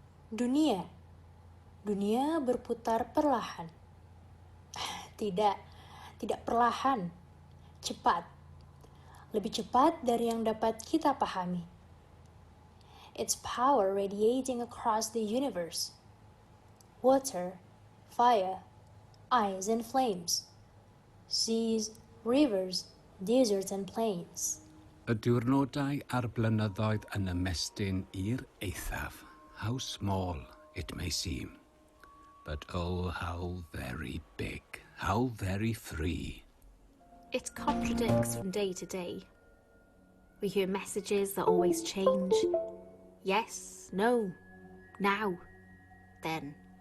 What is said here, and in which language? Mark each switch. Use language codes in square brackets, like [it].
[id] Dunia berputar perlahan. Tidak perlahan, cepat. Lebih cepat dari yang dapat kita pahami. [en] Its power radiating across the universe. Water, fire, ice and flames. Seas, rivers, deserts and plains. [cy] Y diwrnodau a'r blynyddoedd yn ymestyn i'r eithaf. [en] How small it may seem, but oh, how very big, how very free. It contradicts from day to day. We hear messages that always change. Yes, no, now, then.